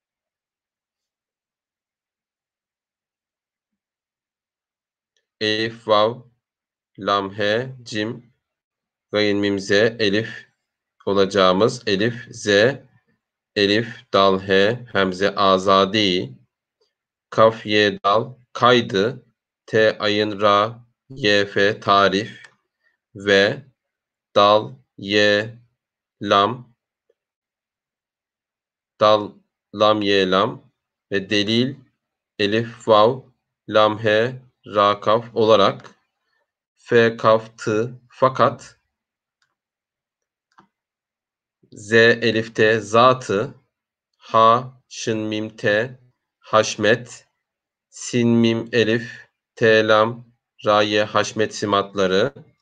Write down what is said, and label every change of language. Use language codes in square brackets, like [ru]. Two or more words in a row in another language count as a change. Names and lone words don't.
[tr] elif, vav, lam, he, cim, gayın, mimze, elif olacağımız elif, z, elif, dal, he, hemze, azadi, kaf, ye, dal, kaydı, T ayın ra, Y fe tarif ve dal, ye lam, dal, lam, ye lam ve delil, elif, vav, lam, he, ra, kaf olarak f, kaf, tı, fakat z, elif, te, zatı, ha, şın, mim, te, haşmet, sin, mim, elif, te, lam, ra, ye, haşmet simatları